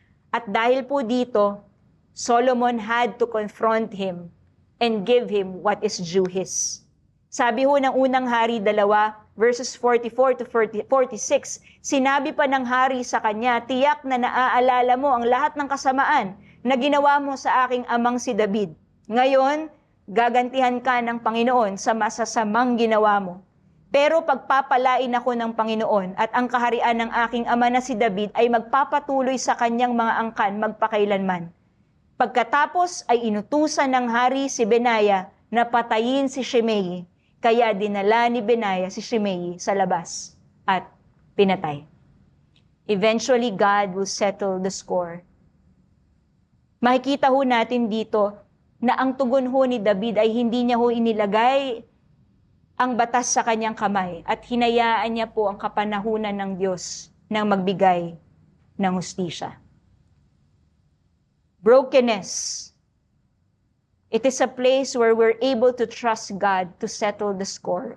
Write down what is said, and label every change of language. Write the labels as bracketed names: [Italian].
[Filipino] At dahil po dito, [English] Solomon had to confront him and give him what is due his. [Filipino] Sabi ho ng unang hari 2, verses 44 to 46, sinabi pa ng hari sa kanya, tiyak na naaalala mo ang lahat ng kasamaan na ginawa mo sa aking amang si David. Ngayon, gagantihan ka ng Panginoon sa masasamang ginawa mo. Pero pagpapalain ako ng Panginoon at ang kaharian ng aking ama na si David ay magpapatuloy sa kanyang mga angkan magpakailanman. Pagkatapos ay inutusan ng hari si Benaya na patayin si Shimei, kaya dinala ni Benaya si Shimei sa labas at pinatay. [English] Eventually, God will settle the score. [Filipino] Makikita ho natin dito na ang tugon ho ni David ay hindi niya ho inilagay ang batas sa kanyang kamay at hinayaan niya po ang kapanahunan ng Diyos na magbigay ng hustisya. [English] Brokenness. It is a place where we're able to trust God to settle the score.